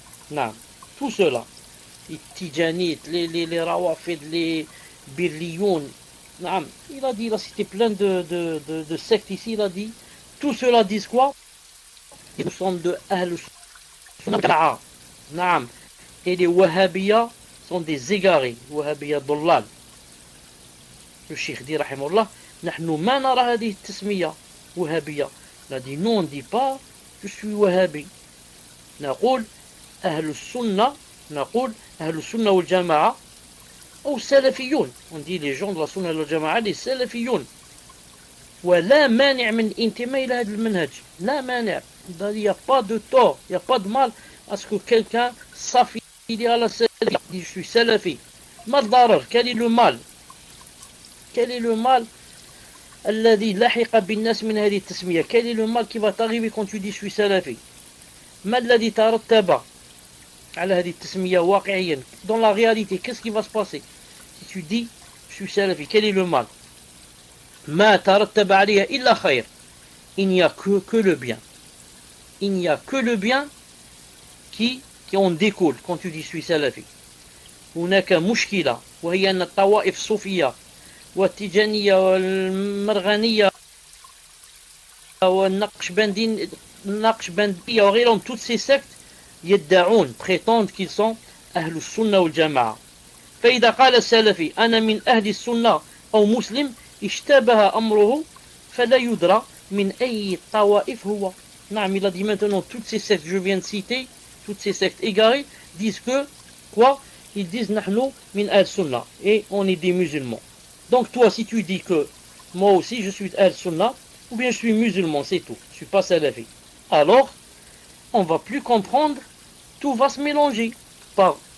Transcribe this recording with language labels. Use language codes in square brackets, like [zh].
[fr] Naam. Tout cela. Les Tijanites, les rawafid, les birliyoun. Naam. Il a dit, il a cité plein de sectes ici. Il a dit, tout cela disent quoi? Nous sommes de Ahl Sunnah wal Jama'a. Naam. Et les Wahhabiyas sont des égarés. [ar] Wahhabiyas Dollal. [fr] Le cheikh dit rahimahullah [ar] نحن ما نرى هذه التسمية وهابية. [fr] Il a dit non, on ne dit pas je suis wahhabi. [ar] نقول أهل السنة والجماعة أو السلفيون. [fr] On dit les gens de la sunna et la jama'a, les salafiyun. [ar] ولا مانع من الانتماء إلى هذا المنهج. لا مانع. [fr] Il n'y a pas de tort, il n'y a pas de mal à ce que quelqu'un s'affilie à la salafie. Il dit je suis salafi. [ar] ما الضرر? [fr] Quel est le mal? Quel est le mal [ar] الذي لحق بالناس من هذه التسمية? [fr] Quel est le mal qui va t'arriver quand tu dis je suis salafi? [ar] ما الذي ترتب على هذه التسمية واقعيا? [fr] Dans la réalité, qu'est-ce qui va se passer si tu dis je suis salafi? Quel est le mal? [ar] ما ترتب عليها إلا خير. [fr] Il n'y a que le bien. Il n'y a que le bien qui en découle quand tu dis je suis salafi. [ar] هناك مشكلة وهي أن الطوائف الصوفية والتيجانية والمرغنية والنقشبندية وغيرهم, [fr] toutes ces sectes [ar] يدعون, [fr] prétendent qu'ils sont [ar] أهل السنة والجماعة. فإذا قال السلفي أنا من أهل السنة أو مسلم اشتبه أمره فلا يدرى من أي طوائف هو. [fr] نعم, il a dit maintenant toutes ces sectes que je viens de citer, toutes ces sectes égarées disent que quoi? Ils disent [ar] نحن من أهل السنة [fr] et on est des musulmans. Donc toi, si tu dis que moi aussi je suis al-sunnah, ou bien je suis musulman, c'est tout, je ne suis pas salafi, alors on ne va plus comprendre, tout va se mélanger par